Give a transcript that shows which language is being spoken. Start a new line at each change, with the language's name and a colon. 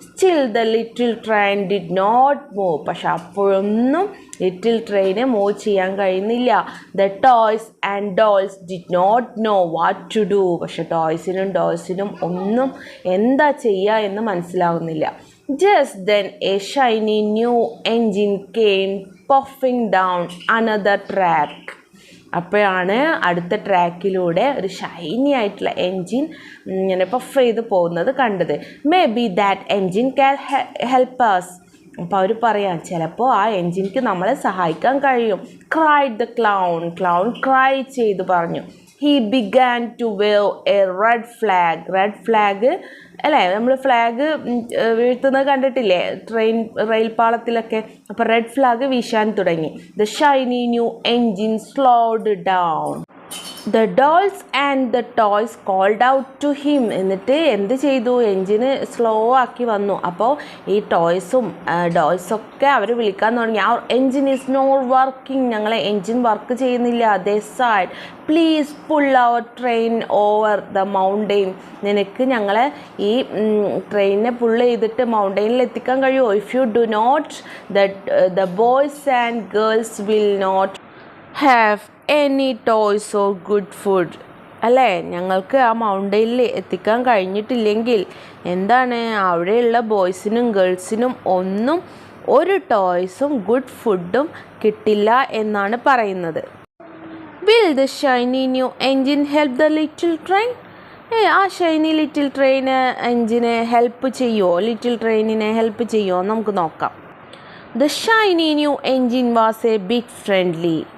English: Still the little train did not move.
Malayalam: പക്ഷെ അപ്പോഴൊന്നും little train move ചെയ്യാൻ കഴിയുന്നില്ല.
English: The toys and dolls did not know what to do.
Malayalam: പക്ഷെ ടോയ്സിനും ഡോൾസിനും ഒന്നും എന്താ ചെയ്യുക എന്ന് മനസ്സിലാവുന്നില്ല.
English: Just then a shiny new engine came puffing down another track.
Malayalam: അപ്പോഴാണ് അടുത്ത ട്രാക്കിലൂടെ ഒരു ഷൈനി ആയിട്ടുള്ള എൻജിൻ ഇങ്ങനെ പഫ് ചെയ്ത് പോകുന്നത് കണ്ടത്.
English: Maybe that engine can help us.
Malayalam: അപ്പോൾ അവർ പറയാം ചിലപ്പോൾ ആ എൻജിൻക്ക് നമ്മളെ സഹായിക്കാൻ കഴിയും.
English: Cried the clown.
Malayalam: Clown cry ചെയ്ത് പറഞ്ഞു.
English: He began to wave a red flag.
Malayalam: Red flag അല്ലേ, നമ്മൾ ഫ്ലാഗ് വീഴ്ത്തുന്നത് കണ്ടിട്ടില്ലേ റെയിൽ പാളത്തിലൊക്കെ. അപ്പോൾ റെഡ് ഫ്ലാഗ് വീശാൻ തുടങ്ങി.
English: The shiny new engine slowed down. The dolls and the toys called out to him.
Malayalam: എന്നിട്ട് എന്ത് ചെയ്തു? എൻജിന് സ്ലോ ആക്കി വന്നു. അപ്പോൾ ഈ ടോയ്സും ഡോൾസൊക്കെ അവർ വിളിക്കാൻ തുടങ്ങി. അവർ
English: Engine is not working.
Malayalam: ഞങ്ങളെ എൻജിൻ വർക്ക് ചെയ്യുന്നില്ല.
English: They said, please pull our train over the mountain.
Malayalam: നിനക്ക് ഞങ്ങളെ ഈ ട്രെയിനിനെ പുള്ള് ചെയ്തിട്ട് മൗണ്ടെയിനിൽ എത്തിക്കാൻ കഴിയുമോ?
English: If you do not, the boys and girls will not have any toys or good food.
Malayalam: അല്ലേ, ഞങ്ങൾക്ക് ആ മൗണ്ടെയിനിൽ എത്തിക്കാൻ കഴിഞ്ഞിട്ടില്ലെങ്കിൽ എന്താണ് അവിടെയുള്ള ബോയ്സിനും ഗേൾസിനും ഒന്നും ഒരു ടോയ്സും ഗുഡ് ഫുഡും കിട്ടില്ല എന്നാണ് പറയുന്നത്.
English: Will the shiny new engine help the little train?
Malayalam: ആ ഷൈനി ലിറ്റിൽ ട്രെയിന് എൻജിനെ ഹെൽപ്പ് ചെയ്യുമോ? ലിറ്റിൽ ട്രെയിനിനെ ഹെൽപ്പ് ചെയ്യുമോ? നമുക്ക് നോക്കാം.
English: The shiny new engine was a bit friendly.